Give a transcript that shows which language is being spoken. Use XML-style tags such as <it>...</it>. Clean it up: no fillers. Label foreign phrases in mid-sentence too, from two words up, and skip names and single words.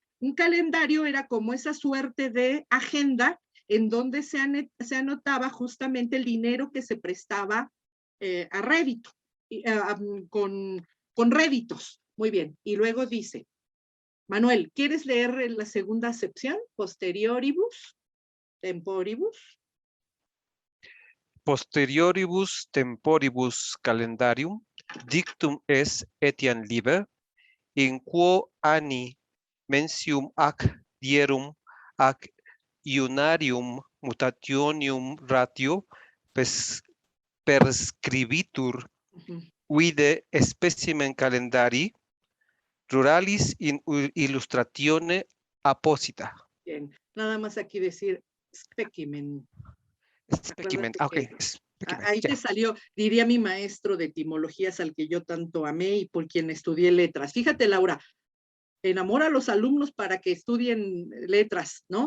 <es>Un calendario era como esa suerte de agenda en donde se anotaba justamente el dinero que se prestaba a rédito, con réditos. Muy bien. Y luego dice, Manuel, ¿quieres leer la segunda acepción?</es> <la>Posterioribus, temporibus. Posterioribus temporibus calendarium dictum es etiam liber, in quo anni mensium ac dierum ac iunarium mutationium ratio perscribitur vide specimen calendari ruralis in illustratione apposita.</la> <es>Bien, nada más aquí decir specimen. Specimen, Acuérdate ok. que ahí te salió, diría mi maestro de etimologías al que yo tanto amé y por quien estudié letras. Fíjate, Laura, enamora a los alumnos para que estudien letras, ¿no?</es>